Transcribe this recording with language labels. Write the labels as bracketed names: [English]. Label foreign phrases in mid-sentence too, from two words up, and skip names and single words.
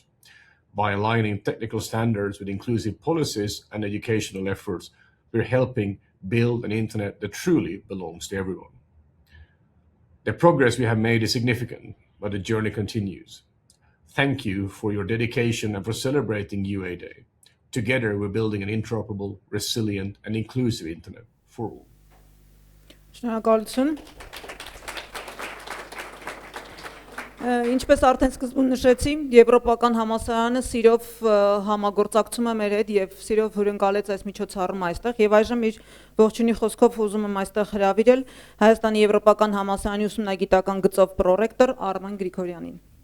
[English] By aligning technical standards with inclusive policies and educational efforts, we're helping build an internet that truly belongs to everyone. The progress we have made is significant, but the journey continues. Thank you for your dedication and for celebrating Uaday. Together, we're building an interoperable, resilient, and inclusive internet for all. [Armenian] Շնորհակալություն։ Ինչպես արդեն սկզբում նշեցի, Եվրոպական համալսարանը սիրով համագործակցում է մեր հետ եւ սիրով հյուրընկալեց այս միջոցառումը այստեղ եւ այժմ իր ողջունի խոսքով ուզում եմ այստեղ հրավիրել Հայաստանի Եվրոպական համալսարանի ուսումնագիտական գծով պրոռեկտոր Արմեն Գրիգորյանին։